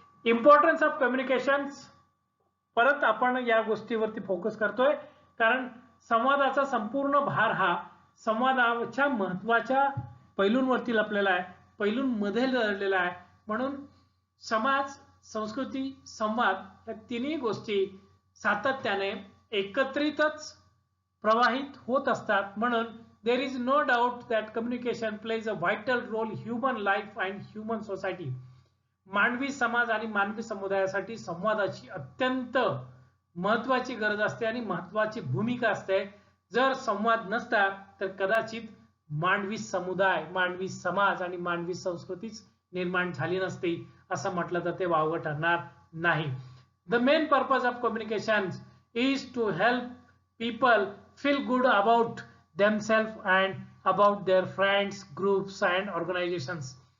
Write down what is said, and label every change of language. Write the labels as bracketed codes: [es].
[en] importance of communications, [mr] परत आपण या गोष्टीवरती फोकस करतोय कारण संवादाचा संपूर्ण भार हा संवादाच्या महत्वाच्या पैलूंवरती लपलेला आहे, पैलूंमध्ये दडलेला आहे. म्हणून समाज, संस्कृती, संवाद या तिन्ही गोष्टी सातत्याने एकत्रितच प्रवाहित होत असतात. म्हणून [en] there is no doubt that communication plays a vital role in human life and human society. [mr] मानवी समाज आणि मानवी समुदायासाठी संवादाची अत्यंत महत्वाची गरज असते आणि महत्वाची भूमिका असते. जर संवाद नसता तर कदाचित मानवी समुदाय, मानवी समाज आणि मानवी संस्कृतीच निर्माण झाली नसती असं म्हटलं तर ते वावगं ठरणार नाही. [en] The main purpose of communications is to help people feel good about themselves and about their friends, groups and organizations.